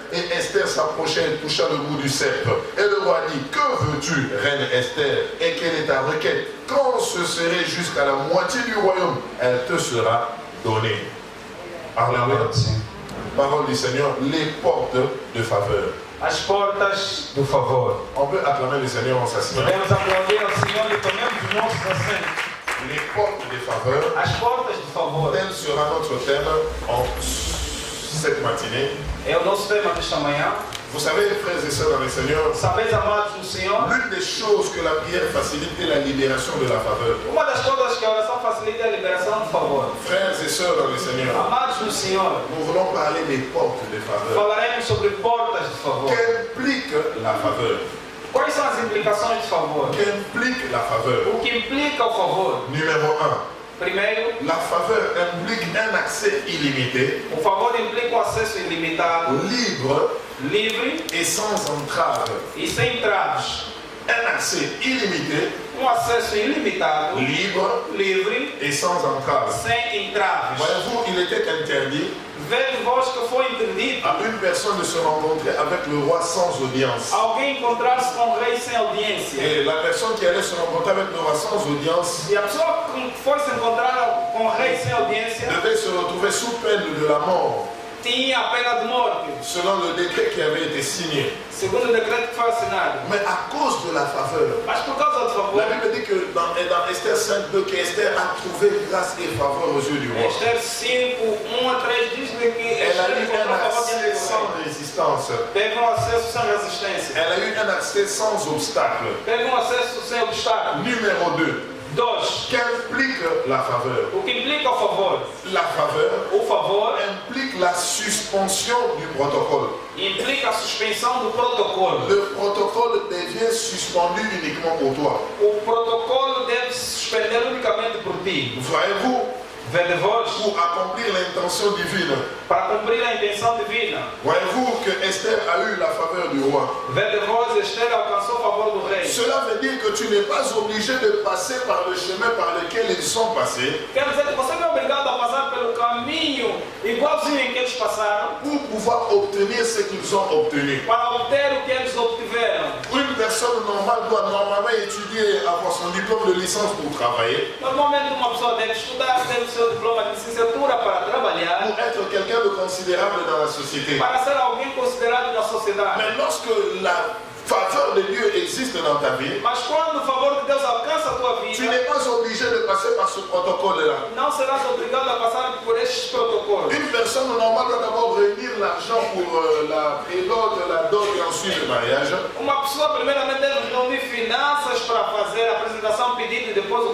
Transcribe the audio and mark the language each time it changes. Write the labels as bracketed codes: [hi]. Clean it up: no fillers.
[fr] Et Esther s'approchait et toucha le bout du sceptre. Et le roi dit, que veux-tu, reine Esther, et quelle est ta requête? Quand ce serait jusqu'à la moitié du royaume, elle te sera donnée. Alléluia. Parole du Seigneur, les portes de faveur. [pt] As portas do favor. [fr] On peut acclamer le Seigneur en s'asseyant. [pt] Podemos aplaudir ao Senhor e tomemos os nossos assentos. [fr] Les portes de faveur. [pt] As portas do favor. [fr] Tel sera notre thème en cette matinée. [pt] É o nosso tema desta manhã. [fr] Vous savez, frères et sœurs dans le Seigneur, [pt] Sabeis, amados no Senhor, [fr] l'une des choses que la prière facilite est la libération de la faveur. [pt] uma das coisas que a oração facilita é a liberação do favor. [fr] Frères et sœurs dans le Seigneur, [pt] Amados no Senhor, [fr] nous voulons parler des portes de faveur. [pt] falaremos sobre portas de favor. [fr] Qu'implique la faveur? [pt] Quais são as implicações de favor? [fr] Qu'implique la faveur? [pt] O que implica o favor? [fr] Numéro 1. [pt] Primeiro, [fr] La faveur implique un accès illimité, [pt] o favor implica um acesso ilimitado, livre [fr] et sans entrave. [pt] e sem traves. [fr] Un accès illimité, [pt] Um acesso ilimitado, livre [fr] et sans entrave. [pt] sem entraves. [fr] Voyez-vous, il était interdit [pt] Vede-vos que foi interdito [fr] à une personne de se rencontrer avec le roi sans audience. [pt] alguém encontrar-se com o rei sem audiência. [fr] Et la personne qui allait se rencontrer avec le roi sans audience [pt] E a pessoa que foi se encontrar com o rei sem audiência [fr] devait se retrouver sous peine de la mort, [pt] tinha a pena de morte, [fr] selon le décret qui avait été signé. [pt] segundo o decreto que foi assinado. [fr] Mais à cause de la faveur, [pt] Mas por causa do favor, [fr] la Bible dit que dans Esther 5, 2, qu'Esther a trouvé grâce et faveur aux yeux du roi. [pt] Esther 5, 1 a 3 diz que [fr] Elle a eu [pt] Esther [fr] un [pt] encontrou favor diante [fr] accès [pt] do [fr] sans [pt] rei. [fr] résistance. [pt] Teve acesso sem resistência. [fr] Elle a eu un accès sans obstacle. [pt] Teve acesso sem obstáculo. [fr] Numéro 2. [pt] 2. [fr] Qu'implique la faveur? [pt] O que implica o favor? [fr] La faveur [pt] O favor [fr] implique la suspension du protocole. [pt] implica a suspensão do protocolo. [fr] Le protocole devient suspendu uniquement pour toi. [pt] O protocolo deve se suspender unicamente por ti. [fr] Voyez-vous, [pt] Vede-vos, [fr] pour accomplir l'intention divine, [pt] para cumprir a intenção divina. [fr] voyez-vous que Esther a eu la faveur du roi. [pt] Vede-vos, Esther alcançou o favor do rei. [fr] Cela veut dire que tu n'es pas obligé de passer par le chemin par lequel ils sont passés [pt] Quer dizer que você não é obrigado a passar pelo caminho igualzinho em que eles passaram [fr] pour pouvoir obtenir ce qu'ils ont obtenu. [pt] para obter o que eles obtiveram. [fr] Une personne normale doit normalement étudier, avoir son diplôme de licence pour travailler, [pt] Normalmente uma pessoa deve estudar, ter o seu diploma de licenciatura para trabalhar, [fr] pour être quelqu'un de considérable dans la société. [pt] para ser alguém considerado na sociedade. [fr] Mais lorsque la faveur de Dieu existe dans ta vie, [pt] Mas quando o favor de Deus alcança a tua [fr] tu [pt] vida, [fr] n'es pas obligé de passer par ce protocole-là. [pt] não serás obrigado a passar por estes protocolos. [fr] Une personne normale doit d'abord réunir l'argent pour la prédot, la dot et ensuite le mariage. [pt] Uma pessoa primeiramente deve reunir finanças para fazer a apresentação, pedido e depois o